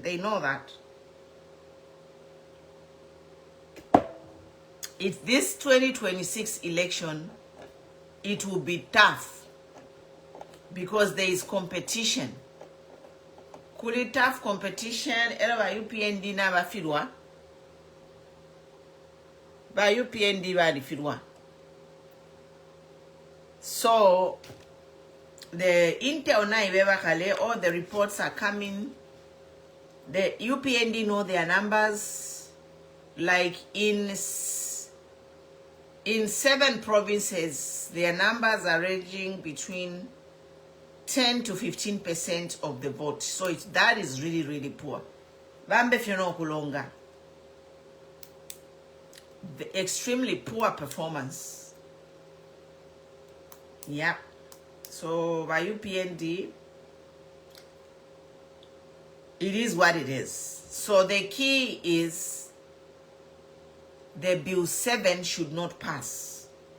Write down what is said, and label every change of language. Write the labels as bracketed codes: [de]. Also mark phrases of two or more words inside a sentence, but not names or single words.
[en] They know that. It's this 2026 election, it will be tough because there is competition. [bem] Kuli [en] tough competition, [bem] era ba UPND na ba filwa. Ba UPND ba di filwa. [en] So, the intel [bem] na ibeba kale, [en] all the reports are coming. The UPND know their numbers. Like in 7 provinces, their numbers are ranging between 10 to 15% of the vote. So that is really, really poor. [bem] Bambe fyono kulonga. [en] The extremely poor performance. Yeah. So by UPND, it is what it is. So the key is the Bill 7 should not pass.